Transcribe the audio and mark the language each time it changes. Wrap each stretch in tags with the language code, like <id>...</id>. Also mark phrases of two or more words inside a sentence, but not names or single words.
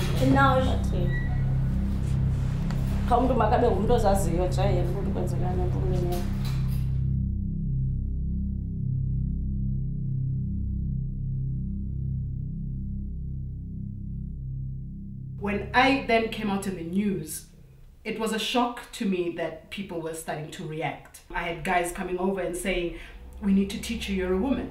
<en>And now</en> <zu>Kha umuntu makabe ngumuntu ozaziyo nje yena ukuthi kwenzekani empumlweni yakhe.</zu> <en>When I then came out in the news, it was a shock to me that people were starting to react. I had guys coming over and saying, we need to teach you you're a woman.</en>